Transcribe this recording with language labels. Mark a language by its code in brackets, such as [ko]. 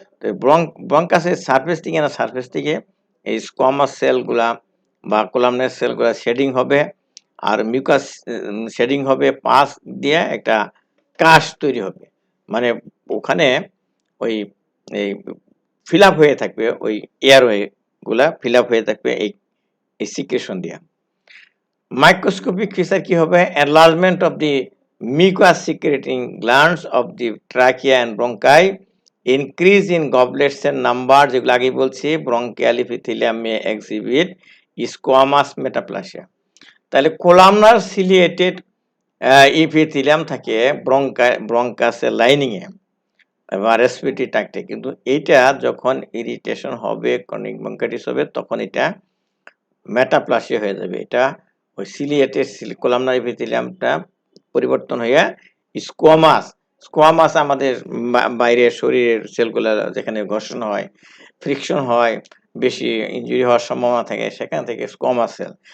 [bn] তো ব্রঙ্কাসের সারফেস থেকে না সারফেস থেকে এই স্কোয়ামাস সেলগুলা বা কোলামনার সেলগুলা শেডিং হবে, আর মিউকাস শেডিং হবে, পাস দিয়ে একটা কাস্ট তৈরি হবে, মানে ওখানে ওই এই ফিল আপ হয়ে থাকবে, ওই এয়ারওয়ে গুলা ফিল আপ হয়ে থাকবে এই সিক্রেশন দিয়ে। মাইক্রোস্কোপিক ফিচার কি হবে? [en] enlargement of the mucus secreting glands of the trachea and bronchi, increase in goblets এর number, [bn] যেগুলো আগে বলছি, [en] bronchial epithelium may exhibit squamous metaplasia। [bn] তাহলে কোলামনার সিলিয়েটেড ইপিথেলিয়াম থাকে ব্রঙ্কাসের লাইনিং এ বা রেসপিরেটরি ট্র্যাক্টে, কিন্তু এইটা যখন ইরিটেশন হবে, ক্রনিক ব্রঙ্কাইটিস হবে, তখন এটা মেটাপ্লাসিয়া হয়ে যাবে। এটা ওই সিলিয়েটেড কোলামনার ইপিথেলিয়ামটা পরিবর্তন হয়ে স্কোয়ামাস, স্কোয়ামাস আমাদের বাইরের শরীরের সেলগুলো যেখানে ঘর্ষণ হয়, ফ্রিকশন হয়, বেশি ইনজুরি হওয়ার সম্ভাবনা থাকে, সেখান থেকে স্কোয়ামাস সেল।